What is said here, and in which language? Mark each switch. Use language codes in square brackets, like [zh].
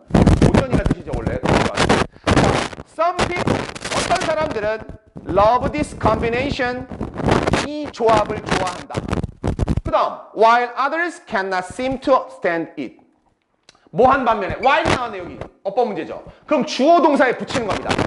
[ko] 오전이라는 뜻이죠 원래. [en] Some people, [ko] 어떤 사람들은 [en] love this combination, [ko] 이 조합을 좋아한다. 그 다음, [en] while others cannot seem to stand it. [ko] 뭐 한 반면에 while 나왔네 여기. 어법 문제죠. 그럼 주어 동사에 붙이는 겁니다.